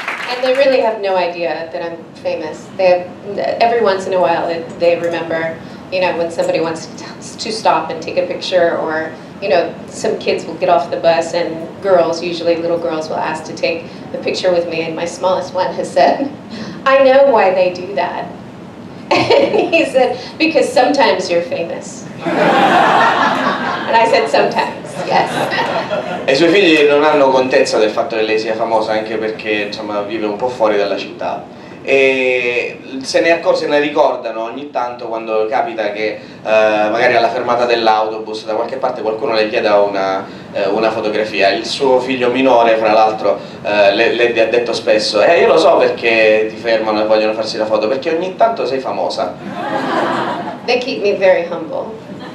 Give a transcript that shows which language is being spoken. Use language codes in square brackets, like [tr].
[en] And they really have no idea that I'm famous. Every once in a while they remember, when somebody wants to stop and take a picture, or some kids will get off the bus and girls, usually little girls, will ask to take the picture with me, and my smallest one has said, I know why they do that. And he said, because sometimes you're famous. And I said, sometimes, yes. [it] E i suoi figli non hanno contezza del fatto che lei sia famosa, anche perché insomma vive un po' fuori dalla città, e se ne ricordano ogni tanto quando capita che magari alla fermata dell'autobus da qualche parte qualcuno le chieda una fotografia. Il suo figlio minore, fra l'altro, le ha detto spesso: io lo so perché ti fermano e vogliono farsi la foto, perché ogni tanto sei famosa. [en] They keep me very humble.